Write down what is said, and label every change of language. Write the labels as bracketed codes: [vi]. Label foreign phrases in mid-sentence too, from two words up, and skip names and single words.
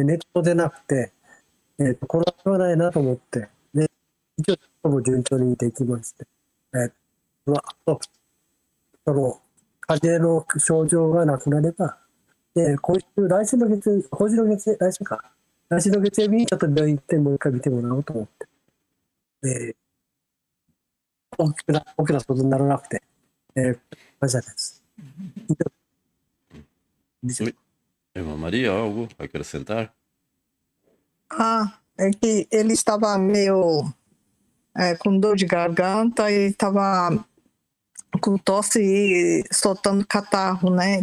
[ja] 熱も出なくて、これはしょうがないなと思って、で一応、も順調にできまして、あと、その、風邪の症状がなくなれば、来週の月曜日にちょっと病院行ってもう一回見てもらおうと思って、大きなことにならなくて、感謝です。 [pt] Irmã Maria, algo a acrescentar? É que ele estava meio com dor de garganta e estava com tosse e soltando catarro, né?